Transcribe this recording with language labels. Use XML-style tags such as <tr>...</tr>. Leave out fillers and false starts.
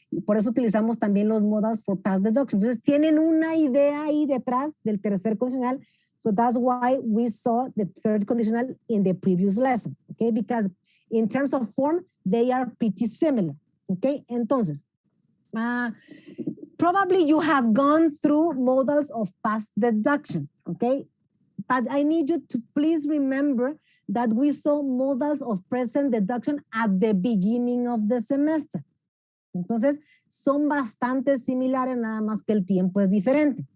<es>Por eso utilizamos también los modals for past deduction. Entonces, tienen una idea ahí detrás del tercer condicional.</es> <en>So that's why we saw the third conditional in the previous lesson, okay? Because in terms of form, they are pretty similar, okay? Entonces, probably you have gone through modals of past deduction, okay? But I need you to please remember that we saw modals of present deduction at the beginning of the semester.</en> <es>Entonces, son bastante similares, nada más que el tiempo es diferente.</es>